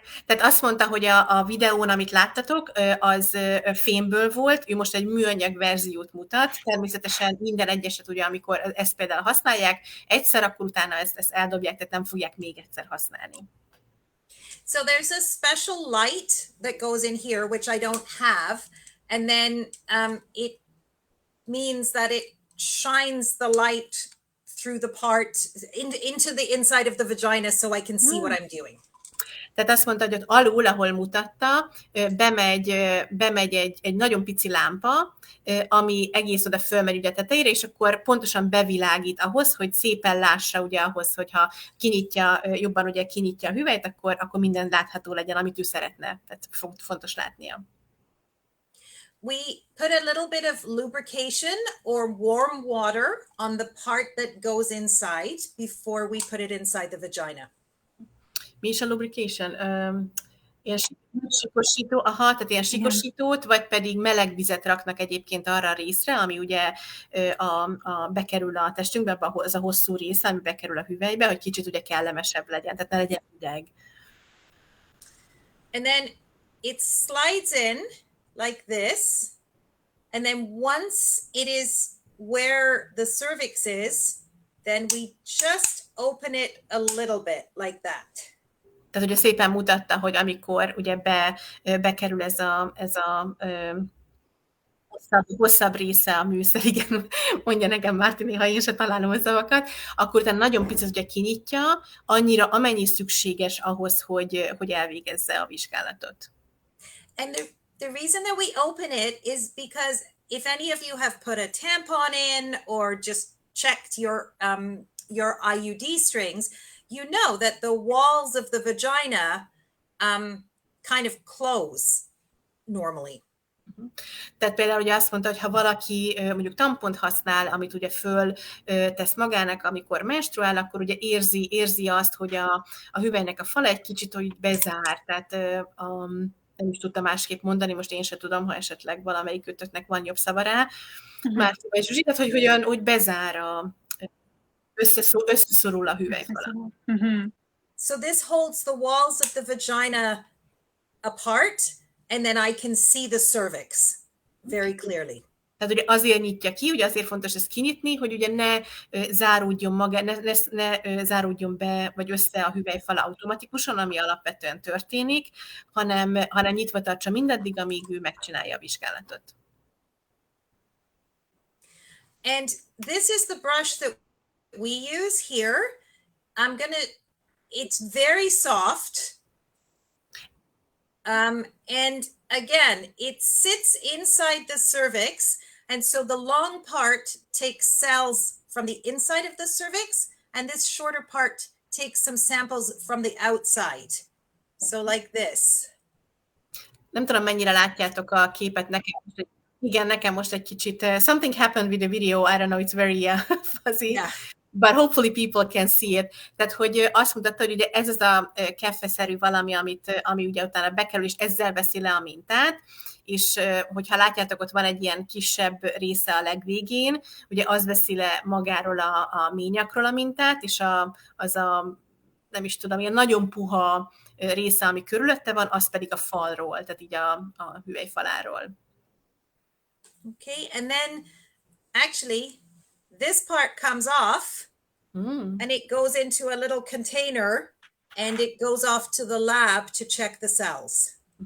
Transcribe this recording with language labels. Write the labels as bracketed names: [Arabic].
[Hungarian] tehát azt mondta, hogy a videón, amit láttatok, az fémből volt, ő most egy műanyag verziót mutat, természetesen minden egyeset, ugye, amikor ezt például használják, egyszer, akkor utána ezt eldobják, tehát nem fogják még egyszer használni. [English] So there's a special light that goes in here, which I don't have, and then it means that it shines the light through the part into the inside of the vagina, so I can see what I'm doing. [Hungarian] Tehát azt mondta, hogy ott alul, ahol mutatta, bemegy egy nagyon pici lámpa, ami egész oda fölmegy ugye a tetejére, és akkor pontosan bevilágít ahhoz, hogy szépen lássa, ugye ahhoz, hogyha jobban ugye kinyitja a hüvelyt, akkor minden látható legyen, amit ő szeretne. Tehát fontos látnia. [English] We put a little bit of lubrication or warm water on the part that goes inside before we put it inside the vagina. [Hungarian] Mi is a lubrication? Ilyen sikosító, tehát ilyen sikosítót, vagy pedig meleg vizet raknak egyébként arra a részre, ami ugye bekerül a testünkbe, az a hosszú része, ami bekerül a hüvelybe, hogy kicsit ugye kellemesebb legyen, tehát ne legyen hideg. [English] And then it slides in like this, and then once it is where the cervix is, then we just open it a little bit like that. [Hungarian] Tehát ugye szépen mutatta, hogy amikor ugye bekerül ez a hosszabb része a műszer, igen, mondja nekem Márti, néha én se találom a szavakat, akkor utána nagyon picit ugye kinyitja, annyira, amennyi szükséges ahhoz, hogy elvégezze a vizsgálatot. [English] And the reason that we open it is because if any of you have put a tampon in or just checked your IUD strings, you know that the walls of the vagina kind of close normally. [Hungarian] Tehát például ugye azt mondta, hogy ha valaki mondjuk tampont használ, amit ugye föl tesz magának, amikor menstruál, akkor ugye érzi azt, hogy a hüvelynek a fala egy kicsit úgy bezár, tehát nem is tudtam másképp mondani, most én sem tudom, ha esetleg valamelyik kötöknek van jobb szava rá. Márti vagy Zsuzsi, tehát hogy hogyan úgy bezár, összeszorul a hüvelyfala. [English] So this holds the walls of the vagina apart, and then I can see the cervix very clearly. [Hungarian] Tehát ugye azért nyitja ki, ugye azért fontos ezt kinyitni, hogy ugye ne záródjon ne záródjon be, vagy össze a hüvelyfala automatikusan, ami alapvetően történik, hanem nyitva tartsa mindaddig, amíg ő megcsinálja a vizsgálatot. [English] And this is the brush that we use here. It's very soft. And again, it sits inside the cervix. And so the long part takes cells from the inside of the cervix, and this shorter part takes some samples from the outside. So like this. [Hungarian] Nem tudom, mennyire látjátok a képet nekem. Igen, nekem most egy kicsit, [English] something happened with the video, I don't know, it's very fuzzy, yeah. But hopefully people can see it. [Hungarian] Tehát, hogy azt mutatta, hogy ugye ez az a keffeszerű valami, ami ugye utána bekerül, és ezzel veszi le a mintát, és hogyha látjátok, ott van egy ilyen kisebb része a legvégén, ugye az veszi le magáról a ményakról a mintát, és az a nem is tudom, ilyen nagyon puha része, ami körülötte van, az pedig a falról, tehát így a hüvelyfaláról. [English] Okay, and then actually this part comes off and it goes into a little container and it goes off to the lab to check the cells.